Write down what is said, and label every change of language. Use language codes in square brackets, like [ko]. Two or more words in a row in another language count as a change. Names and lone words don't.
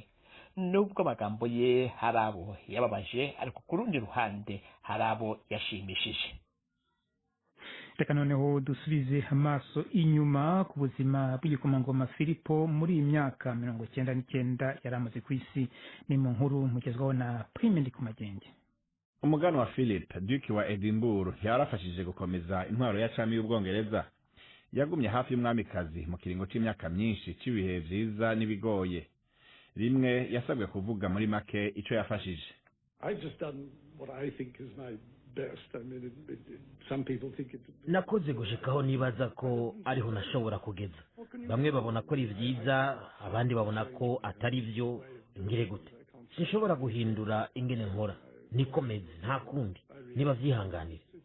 [rw] Nubwo amagambo ye hari abo yababaje, ariko ku rundi ruhande hari abo yashimishije. Reka noneho dusubize amaso inyuma ku buzima bw'igikomangoma Philip muri iyi myaka 99 yari amaze ku isi. Ni mu nkuru mugezwaho na Prime Ndikumagenge. [rn] Umuganwa Philip, Duke wa Edinburgh, yarafashije gukomeza intwaro ya cami y'Ubwongereza. Yagumye hafi y'umwamikazi mu kiringo c'imyaka myinshi c'ibihe vyiza n'ibigoye. Rimwe yasabwe kuvuga muri make ico yafashije. [en] I've just done what I think is my [rn] nakoze gushikaho nibaza ko ariho nashobora kugeza bamwe babona ko ari vyiza abandi babona ko atari vyo ngire gute sinshobora guhindura ingene nkora nikomeze nta kundi niba vyihanganira